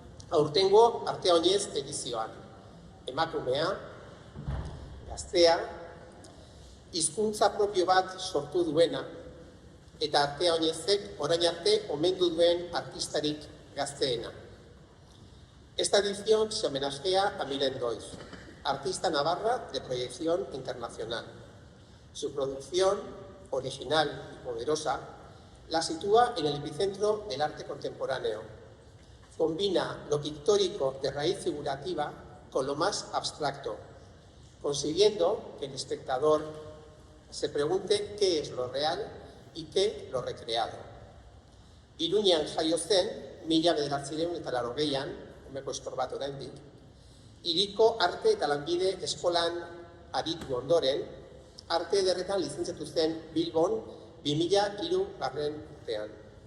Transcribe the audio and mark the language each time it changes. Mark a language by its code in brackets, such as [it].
[eu] Aurtengo arte oinez edizioan. Emakumea, gaztea, hizkuntza propio bat sortu duena, eta arte oinezek orain arte omendu duen artistarik gazteena. [es] Esta edición se homenajea a Miren Doiz, artista navarra de proyección internacional. Su producción, original y poderosa, la sitúa en el epicentro del arte contemporáneo. Combina lo pictórico de raíz figurativa con lo más abstracto, consiguiendo que el espectador se pregunte qué es lo real y qué lo recreado. [eu] Iruñan jaio zen, 1980an, umeko eskor bat oraindik, hiriko arte eta lanbide eskolan aritu ondoren, arte ederretan lizentziatu zen Bilbon 2003 urtean.